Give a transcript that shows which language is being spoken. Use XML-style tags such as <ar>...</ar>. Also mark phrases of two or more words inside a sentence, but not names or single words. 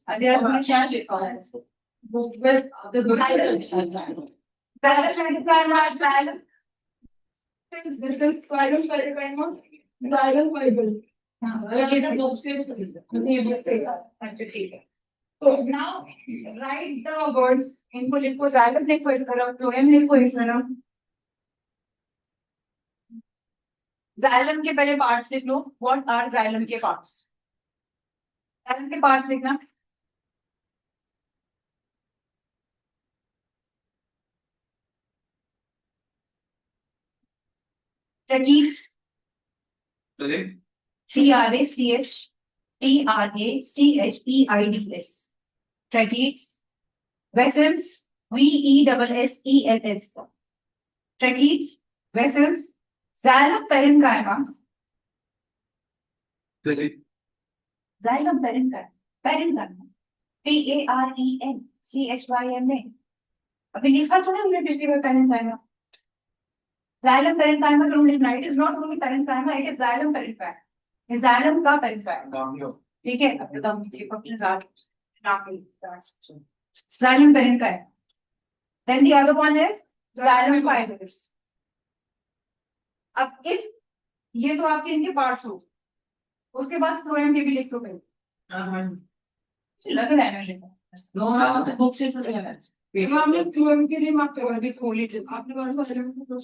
<hi>अरे आपने क्या लिखा है, तो</hi> <en>now write the words.</en> <hi>इनको लिखो, जाइलम लिखो इस तरफ, फ्लोएम लिखो इस तरफ. जाइलम के पहले पार्ट्स लिख लो.</hi> <en>what are</en> <hi>जाइलम के पार्ट्स? जाइलम के पार्ट्स लिखना. ट्रकीज,</hi> <en>TRACH, tracheids. Vessels, VESSELS. Tracheids, vessels. Xylem parenchyma. Xylem parenchyma. Parenchyma. PARENCHYMA.</en> <hi>अभी लिखा थोड़ा हमने पिछली बार parenchyma.</hi> <en>Xylem parenchyma</en> <hi>का रूल लिखना.</hi> <en>It is not only parenchyma, it is xylem parenchyma. xylem का parenchyma.</en> <hi>ठीक है, अब बताओ मुझे अपने साथ नाम लिखना.</hi> <en>Xylem parenchyma. Then the other one is xylem fibers.</en> <hi>अब ये तो आपके इनके पार्ट्स हो. उसके बाद फ्लोएम के भी लिख लो पहले. लग रहा है ना लिखा. बुक से सुन रहे हैं. हमने फ्लोएम के लिए मार्क करवा दी खोली जब आपने बार</hi>